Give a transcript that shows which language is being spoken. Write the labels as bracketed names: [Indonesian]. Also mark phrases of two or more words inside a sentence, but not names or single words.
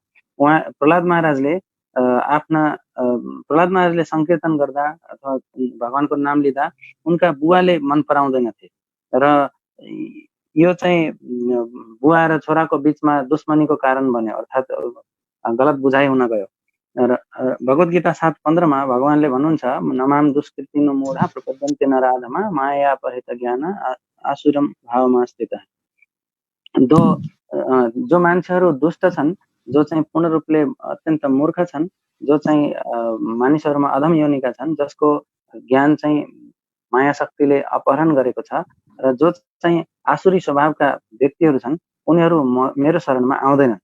[Nepali] उहाँ प्रहलाद महाराजले संकीर्तन गर्दा अथवा भगवानको नाम लिँदा उनका बुवाले मन पराउँदैनथे र यो चाहिँ बुवा र छोराको बीचमा दुश्मनीको कारण बन्यो, अर्थात् गलत बुझाइ हुन गयो। र भगवत गीता 7:15 मा भगवानले भन्नुहुन्छ [Sanskrit] नमाम दुष्कृतिनो मूढा प्रपद्यन्ते नराधमा माया परित ज्ञान आसुरम भावमा स्थित। [Nepali] जो मान्छेहरू दुष्ट छन्, जो चाहिँ पूर्ण रूपले अत्यन्त मूर्ख छन्, जो चाहिँ मानिसहरूमा अधम योनिका छन्, जसको ज्ञान चाहिँ माया शक्तिले अपहरण गरेको छ र जो चाहिँ आसुरी स्वभावका व्यक्तिहरू छन् उनीहरू मेरो शरणमा आउँदैनन्।